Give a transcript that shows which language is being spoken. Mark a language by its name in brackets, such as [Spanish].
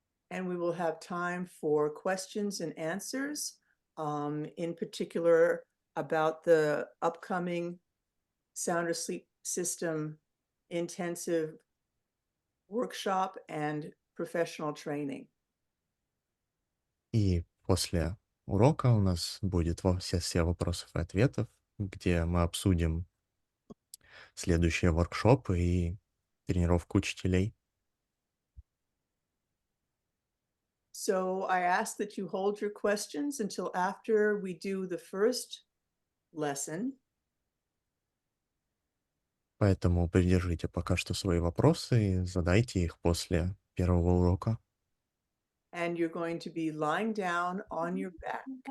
[English] And we will have time for questions and answers, in particular about the upcoming Sounder Sleep System intensive workshop and professional training. [Russian] и после урока у нас будет сессия вопросов и ответов, где мы обсудим следующие воркшопы и тренировку учителей. [English] So I ask that you hold your questions until after we do the first lesson. [Russian] Поэтому придержите пока что свои вопросы и задайте их после первого урока. [English] And you're going to be lying down on your back.